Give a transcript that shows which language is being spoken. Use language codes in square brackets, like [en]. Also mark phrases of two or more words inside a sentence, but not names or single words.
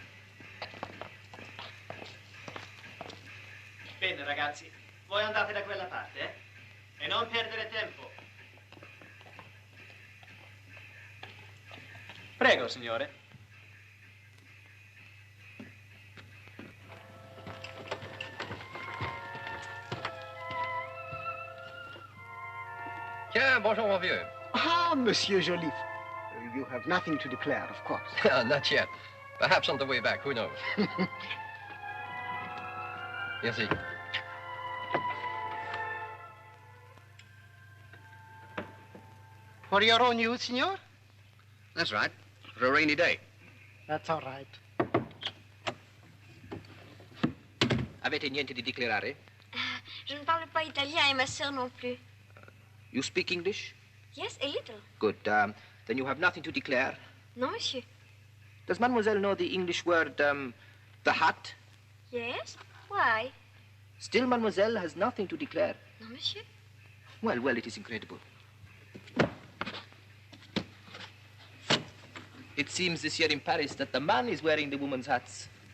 [it] Bene, ragazzi, voi andate da quella parte, eh? E non perdere tempo. Prego, signore. [fr] Tiens, bonjour, mon vieux. Ah, Monsieur Joliffe. [en] You have nothing to declare, of course. Not yet. Perhaps on the way back, who knows? [fr] Merci. [en] For your own use, signor? That's right. For a rainy day. That's all right. [it] Avete niente di declarare? [fr] Je ne parle pas italien et ma sœur non plus. [en] You speak English? Yes, a little. Good. Then you have nothing to declare? [fr] Non, monsieur. [en] Does mademoiselle know the English word, the hat? Yes? Why? Still, mademoiselle has nothing to declare. [fr] Non, monsieur. [en] Well, well, it is incredible. It seems this year in Paris that the man is wearing the woman's hats.